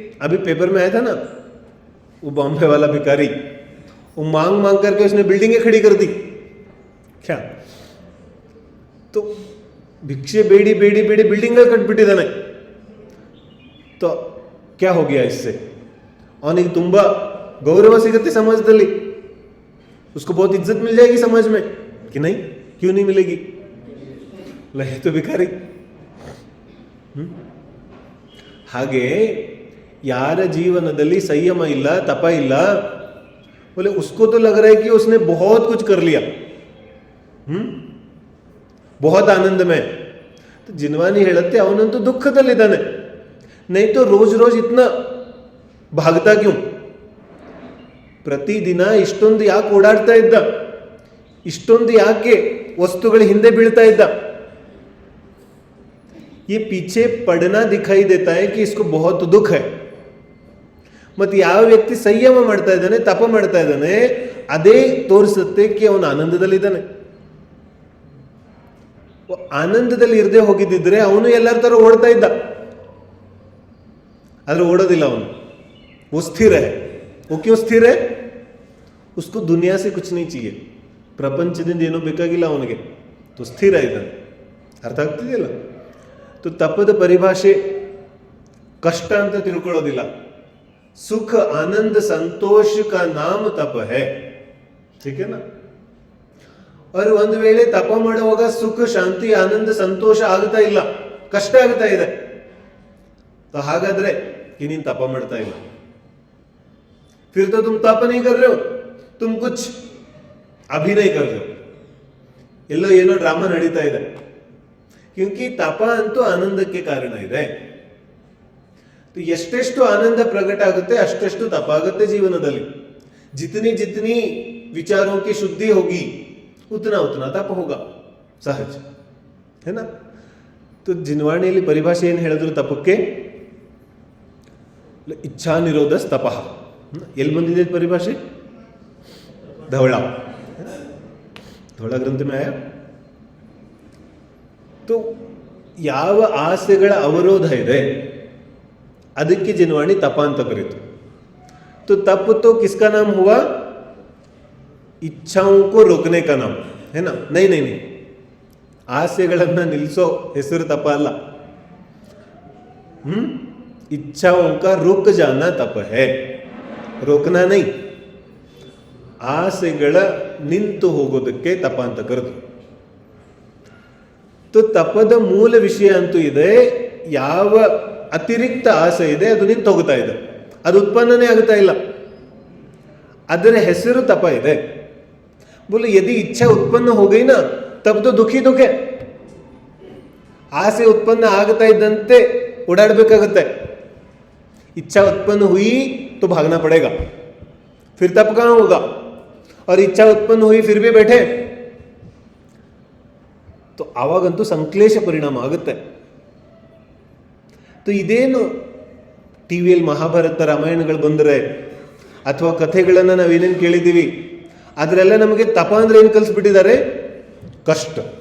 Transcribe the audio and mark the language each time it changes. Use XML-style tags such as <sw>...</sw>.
<hi>अभी पेपर में आया था ना, वो बॉम्बे वाला भिखारी, वो मांग मांग करके उसने बिल्डिंगें खड़ी कर दी. क्या?</hi> <kn>तो भिक्षे ಬೇಡಿ ಬೇಡಿ ಬೇಡಿ ಬಿಲ್ಡಿಂಗ್ ಕಟ್ಬಿಟ್ಟಿದ್ದಾನೆ.</kn> <hi>तो क्या हो गया इससे?</hi> <kn>ಅವನಿಗೆ ತುಂಬಾ ಗೌರವ ಸಿಗುತ್ತೆ ಸಮಾಜದಲ್ಲಿ,</kn> <hi>उसको बहुत इज्जत मिल जाएगी समाज में कि नहीं? क्यों नहीं मिलेगी? लहे तो भिखारी.</hi> <kn>ಹಾಗೆ ಯಾರ ಜೀವನದಲ್ಲಿ ಸಂಯಮ ಇಲ್ಲ, ತಪ ಇಲ್ಲ,</kn> <hi>बोले उसको तो लग रहा है कि उसने बहुत कुछ कर लिया, बहुत आनंद में.</hi> <kn>तो जिनवानी ಹೇಳುತ್ತೆ ಅವನಂತೂ ದುಃಖದಲ್ಲಿದ್ದಾನೆ.</kn> <hi>नहीं तो रोज रोज इतना भागता क्यों?</hi> <kn>ಪ್ರತಿದಿನ ಇಷ್ಟೊಂದು ಯಾಕೆ ಓಡಾಡ್ತಾ ಇದ್ದ? ಇಷ್ಟೊಂದು ಯಾಕೆ ವಸ್ತುಗಳ ಹಿಂದೆ ಬೀಳ್ತಾ ಇದ್ದ?</kn> <hi>ये पीछे पड़ना दिखाई देता है कि इसको बहुत दुख है.</hi> <kn>ಮತ್ತೆ ಯಾವ ವ್ಯಕ್ತಿ ಸಂಯಮ ಮಾಡ್ತಾ ಇದ್ದಾನೆ, ತಪ ಮಾಡ್ತಾ ಇದ್ದಾನೆ, ಅದೇ ತೋರಿಸುತ್ತೆ कि ಅವನು ಆನಂದದಲ್ಲಿದ್ದಾನೆ. ಆನಂದದಲ್ಲಿ ಇರದೆ ಹೋಗಿದ್ದಿದ್ರೆ ಅವನು ಎಲ್ಲರ ತರ ಓಡ್ತಾ ಇದ್ದ. ಆದ್ರೆ ಓಡೋದಿಲ್ಲ ಅವನು.</kn> <hi>वो स्थिर है. वो क्यों स्थिर है? उसको दुनिया से कुछ नहीं चाहिए,</hi> <kn>ಪ್ರಪಂಚದಿಂದ ಏನೂ ಬೇಕಾಗಿಲ್ಲ ಅವನಿಗೆ. तो ಸ್ಥಿರ ಇದ್ದಾನೆ. ಅರ್ಥ ಆಗ್ತಿದೆಯಲ್ಲ? तो ತಪದ ಪರಿಭಾಷೆ ಕಷ್ಟ ಅಂತ ತಿಳ್ಕೊಳ್ಳೋದಿಲ್ಲ. ಸುಖ ಆನಂದ ಸಂತೋಷ</kn> <hi>का नाम तप है. ठीक है ना?</hi> <kn>और ಒಂದು ವೇಳೆ ತಪ ಮಾಡುವಾಗ ಸುಖ ಶಾಂತಿ ಆನಂದ ಸಂತೋಷ ಆಗ್ತಾ ಇಲ್ಲ, ಕಷ್ಟ ಆಗ್ತಾ ಇದೆ, तो ಹಾಗಾದ್ರೆ ನೀನು ತಪ ಮಾಡ್ತಾ ಇಲ್ಲ.</kn> <hi>फिर तो तुम तप नहीं कर रहे हो, तुम कुछ अभिनय कर रहे हो.</hi> <kn>ಎಲ್ಲೋ ಏನೋ ಡ್ರಾಮಾ ನಡೀತಾ ಇದೆ. क्योंकि ತಪ ಅಂತೂ ಆನಂದಕ್ಕೆ ಕಾರಣ ಇದೆ. ಎಷ್ಟೆಷ್ಟು ಆನಂದ ಪ್ರಕಟ ಆಗುತ್ತೆ ಅಷ್ಟೆಷ್ಟು ತಪ ಆಗುತ್ತೆ ಜೀವನದಲ್ಲಿ.</kn> <hi>जितनी जितनी विचारों की शुद्धि होगी उतना उतना तप होगा, सहज है ना?</hi> <kn>तो जिनवाಣಿಯಲ್ಲಿ ಪರಿಭಾಷೆ ಏನು ಹೇಳಿದ್ರು ತಪಕ್ಕೆ? ಇಚ್ಛಾ ನಿರೋಧ ತಪಃ. ಎಲ್ಲಿ ಬಂದಿದೆ ಪರಿಭಾಷೆ? ಧವಳ.</kn> <hi>थोड़ा ग्रंथ में आया तो</hi> <kn>ಯಾವ ಆಸೆಗಳ ಅವರೋಧ ಇದೆ ಅದಕ್ಕೆ ಜಿನ್ವಾಣಿ ತಪ ಅಂತ ಕರೀತು.</kn> <hi>तो तप तो किसका नाम हुआ? इच्छाओं को रोकने का नाम है ना. नहीं नहीं नहीं,</hi> <kn>ಆಸೆಗಳನ್ನ ನಿಲ್ಲಿಸೋ ಹೆಸರು ತಪ ಅಲ್ಲ.</kn> <hi>इच्छाओं का रुक जाना तप है, रोकना नहीं.</hi> <kn>ಆಸೆಗಳ ನಿಂತು ಹೋಗೋದಕ್ಕೆ ತಪ ಅಂತ ಕರೆದು. तो ತಪದ ಮೂಲ ವಿಷಯ ಅಂತೂ ಇದೆ, ಯಾವ ಅತಿರಿಕ್ತ ಆಸೆ ಇದೆ ಅದು ನಿಂತು ಹೋಗ್ತಾ ಇದೆ, ಅದು ಉತ್ಪನ್ನನೇ ಆಗುತ್ತಾ ಇಲ್ಲ, ಅದರ ಹೆಸರು ತಪ ಇದೆ.</kn> <hi>बोले यदि इच्छा उत्पन्न हो गई ना तब तो दुखी दुख है.</hi> <kn>आसे उत्पन्न ಆಗತಾ ಇದ್ದಂತೆ ಓಡಾಡಬೇಕಾಗುತ್ತೆ.</kn> <hi>इच्छा उत्पन्न हुई तो भागना पड़ेगा, फिर तप कहां होगा? और इच्छा उत्पन्न हुई फिर भी बैठे तो</hi> <kn>ಆವಾಗಂತೂ ಸಂಕ್ಲೇಶ ಪರಿಣಾಮ ಆಗುತ್ತೆ. तो ಇದೇನು ಟಿವಿಯಲ್ಲಿ ಮಹಾಭಾರತ ರಾಮಾಯಣಗಳು ಬಂದರೆ ಅಥವಾ ಕಥೆಗಳನ್ನು ನಾವೇನೇನು ಕೇಳಿದ್ದೀವಿ ಅದರೆಲ್ಲ ನಮಗೆ ತಪ ಅಂದ್ರೆ ಏನು ಕಲಿಸ್ಬಿಟ್ಟಿದ್ದಾರೆ? ಕಷ್ಟ.</kn>